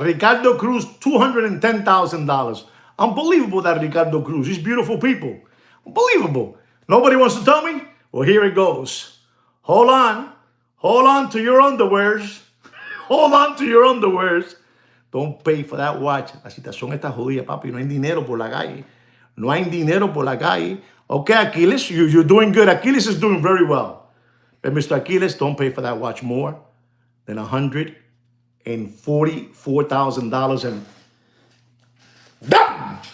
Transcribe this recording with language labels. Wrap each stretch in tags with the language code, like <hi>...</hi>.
<en>Ricardo Cruz, $210,000. Unbelievable, that Ricardo Cruz. These beautiful people. Unbelievable. Nobody wants to tell me? Well, here it goes. Hold on. Hold on to your underwears. Hold on to your underwears. Don't pay for that watch.</en> <es>La situación está jodida, papi. No hay dinero por la calle. No hay dinero por la calle.</es> <en>Okay, Achilles, you're doing good. Achilles is doing very well. But Mr. Achilles, don't pay for that watch more than $144,000 and dumping.</en>